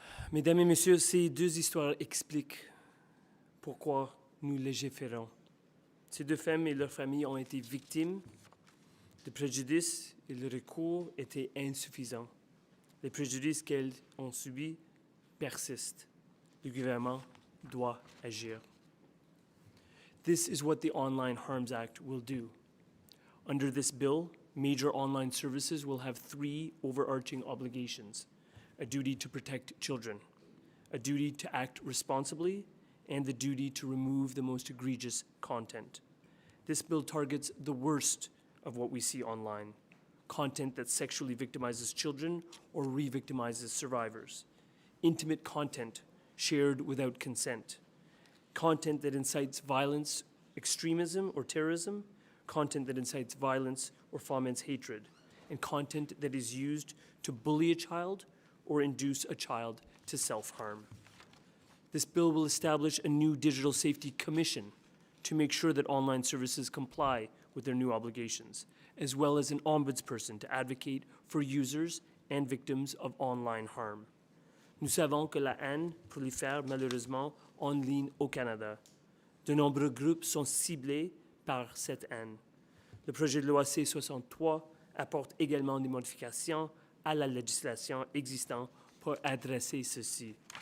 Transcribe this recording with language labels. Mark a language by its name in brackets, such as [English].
[French] Mesdames et messieurs, ces deux histoires expliquent pourquoi nous légiférons. Ces deux femmes et leurs familles ont été victimes de préjudices et le recours était insuffisant. Les préjudices qu'elles ont subis persistent. Le gouvernement doit agir. [English] This is what the Online Harms Act will do. Under this bill, major online services will have three overarching obligations: a duty to protect children, a duty to act responsibly, and the duty to remove the most egregious content. This bill targets the worst of what we see online: content that sexually victimizes children or re-victimizes survivors, intimate content shared without consent, content that incites violence, extremism, or terrorism, content that incites violence or foments hatred, and content that is used to bully a child or induce a child to self-harm. This bill will establish a new Digital Safety Commission to make sure that online services comply with their new obligations, as well as an ombudsperson to advocate for users and victims of online harm. [French] Nous savons que la haine prolifère malheureusement en ligne au Canada. De nombreux groupes sont ciblés par cette haine. Le projet de loi C-63 apporte également des modifications à la législation existante pour adresser ceci.